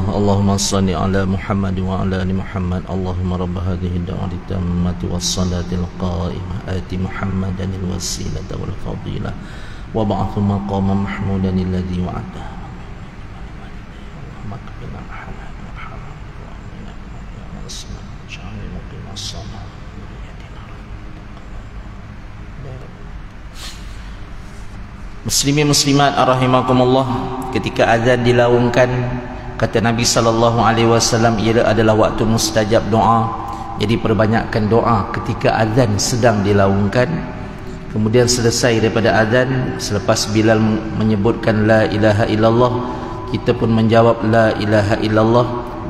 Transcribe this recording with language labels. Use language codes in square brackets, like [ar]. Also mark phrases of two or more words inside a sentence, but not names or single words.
[ar] اللهم صل على محمد وعلى آل محمد. اللهم رب هذه الدعوة التامة والصلاة القائمة آت محمدا الوسيلة والفضيلة وابعثه مقاما محمودا الذي وعدته. مسلمين مسلمات رحمكم الله, [ms] ketika azan dilaungkan, kata Nabi [ar] صلى الله عليه وسلم, [ms] ia adalah waktu mustajab doa. Jadi perbanyakkan doa ketika azan sedang dilaungkan. Kemudian selesai daripada azan, selepas Bilal menyebutkan [ar] لا إله إلا الله, [ms] kita pun menjawab [ar] لا إله إلا الله.